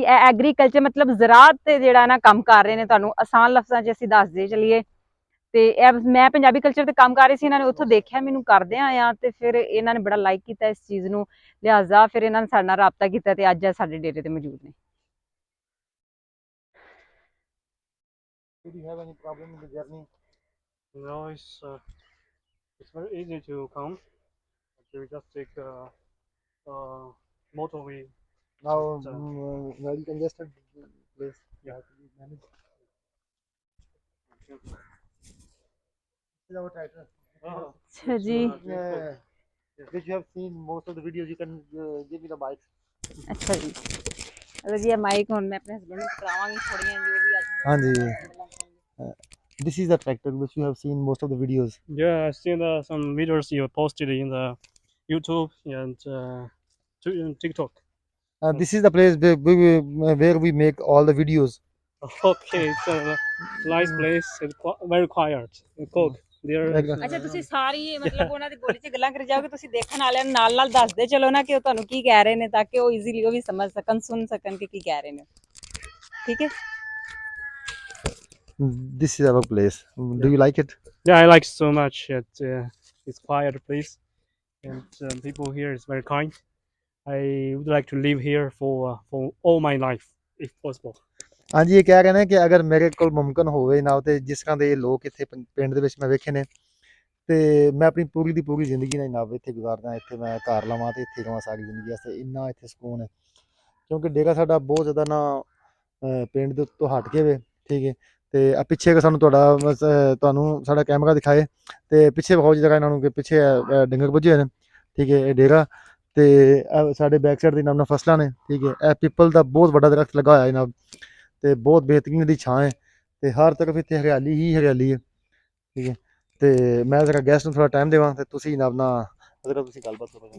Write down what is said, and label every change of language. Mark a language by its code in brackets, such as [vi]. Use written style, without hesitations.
[pa] ਇਹ ਐਗਰੀਕਲਚਰ ਮਤਲਬ ਜ਼ਰਾਅਤ ਤੇ ਜਿਹੜਾ ਨਾ ਕੰਮ ਕਰ ਰਹੇ ਨੇ ਤੁਹਾਨੂੰ ਆਸਾਨ ਲਫ਼ਜ਼ਾਂ 'ਚ ਅਸੀਂ ਦੱਸਦੇ ਚਲੀਏ ਤੇ ਇਹ ਮੈਂ ਪੰਜਾਬੀ ਕਲਚਰ ਤੇ ਕੰਮ ਕਰ ਰਹੀ ਸੀ ਇਹਨਾਂ ਨੇ ਉੱਥੋਂ ਦੇਖਿਆ ਮੈਨੂੰ ਕਰਦੇ ਆ ਤੇ ਫਿਰ ਇਹਨਾਂ ਨੇ ਬੜਾ ਲਾਈਕ ਕੀਤਾ ਇਸ ਚੀਜ਼ ਨੂੰ ਲਿਹਾਜ਼ਾ ਫਿਰ ਇਹਨਾਂ ਨੇ ਸਾਡੇ ਨਾਲ ਰਾਬਤਾ ਕੀਤਾ ਤੇ ਅੱਜ ਸਾਡੇ ਡੇਰੇ ਤੇ ਮੌਜੂਦ ਨੇ। [en] Did you have any problem in the journey? No, it's very easy to come. You just take motorway. Now very congested place. Yeah. Manage. This is our tractor. [pa] अच्छा जी [en] Which you have seen most of the videos. You can give me the mic. [pa] अच्छा जी मतलब जी mic ਹੁਣ ਮੈਂ ਆਪਣੇ husband ਨੂੰ ਕਰਾਵਾਂਗੀ ਥੋੜੀਆਂ ਜੋ ਵੀ ਅੱਜ ਹਾਂਜੀ [en] This is the tractor which you have seen most of the videos. Yeah, I've seen some videos you posted in the YouTube and TikTok. This is the place where we make all the videos. Okay, it's a nice place. It's very quiet. Cook. [pa] ਅੱਛਾ ਤੁਸੀਂ ਸਾਰੀ ਮਤਲਬ ਉਹਨਾਂ ਦੀ ਬੋਲੀ 'ਚ ਗੱਲਾਂ ਕਰੀ ਜਾਓਗੇ ਤੁਸੀਂ ਦੇਖਣ ਵਾਲਿਆਂ ਨੂੰ ਨਾਲ ਦੱਸਦੇ ਚਲੋ ਨਾ ਕਿ ਉਹ ਤੁਹਾਨੂੰ ਕੀ ਕਹਿ ਰਹੇ ਨੇ ਤਾਂ ਕਿ ਉਹ ਈਜ਼ੀਲੀ ਉਹ ਵੀ ਸਮਝ ਸਕਣ ਸੁਣ ਸਕਣ ਕਿ ਕੀ ਕਹਿ ਰਹੇ ਨੇ ਠੀਕ ਹੈ। [en] This is our place. Do you like it? Yeah, I like it so much. It's quiet place, and people here is very kind. I would like to live here for all my life, if possible. [pa] ਹਾਂਜੀ ਇਹ ਕਹਿ ਰਹੇ ਨੇ ਕਿ ਅਗਰ ਮੇਰੇ ਕੋਲ ਮੁਮਕਿਨ ਹੋਵੇ ਨਾ ਤੇ ਜਿਸ ਤਰ੍ਹਾਂ ਦੇ ਲੋਕ ਇੱਥੇ ਪਿੰਡ ਦੇ ਵਿੱਚ ਮੈਂ ਵੇਖੇ ਨੇ ਤੇ ਮੈਂ ਆਪਣੀ ਪੂਰੀ ਦੀ ਪੂਰੀ ਜ਼ਿੰਦਗੀ ਨਾ ਇੱਥੇ ਗੁਜ਼ਾਰਦਾ ਇੱਥੇ ਮੈਂ ਘਰ ਲਵਾਂ ਤੇ ਇੱਥੇ ਰਵਾਂ ਸਾਰੀ ਜ਼ਿੰਦਗੀ ਵਾਸਤੇ ਇੰਨਾ ਇੱਥੇ ਸਕੂਨ ਹੈ ਕਿਉਂਕਿ ਡੇਰਾ ਸਾਡਾ ਬਹੁਤ ਜ਼ਿਆਦਾ ਨਾ ਪਿੰਡ ਦੇ ਉੱਤੋਂ ਹਟ ਕੇ ਵੇ ਠੀਕ ਹੈ ਤੇ ਆ ਪਿੱਛੇ ਸਾਨੂੰ ਤੁਹਾਨੂੰ ਸਾਡਾ ਕੈਮਰਾ ਦਿਖਾਏ ਤੇ ਪਿੱਛੇ ਬਹੁਤ ਜਗ੍ਹਾ ਇਹਨਾਂ ਨੂੰ ਕਿ ਪਿੱਛੇ ਡੰਗਰ ਪੁੱਜੇ ਹੋਏ ਨੇ ਠੀਕ ਹੈ ਇਹ ਡੇਰਾ ਤੇ ਸਾਡੇ ਬੈਕ ਸਾਈਡ ਦੇ ਨਾਮ ਨਾਲ ਫਸਲਾਂ ਨੇ ਠੀਕ ਹੈ ਇਹ ਪਿੱਪਲ ਦਾ ਬਹੁਤ ਵੱਡਾ ਦਰਖਤ ਲੱਗਾ ਹੋਇਆ ਇਹਨਾਂ ਤੇ ਬਹੁਤ ਬਿਹਤਰੀਨ ਦੀ ਛਾਂ ਹੈ ਤੇ ਹਰ ਤਰਫ ਇੱਥੇ ਹਰਿਆਲੀ ਹੀ ਹਰਿਆਲੀ ਹੈ ਠੀਕ ਹੈ ਤੇ ਮੈਂ ਜ਼ਰਾ ਗੈਸਟ ਨੂੰ ਥੋੜਾ ਟਾਈਮ ਦੇਵਾਂ ਤੇ ਤੁਸੀਂ ਆਪਣਾ ਅਗਰ ਤੁਸੀਂ ਗੱਲਬਾਤ ਕਰੋ।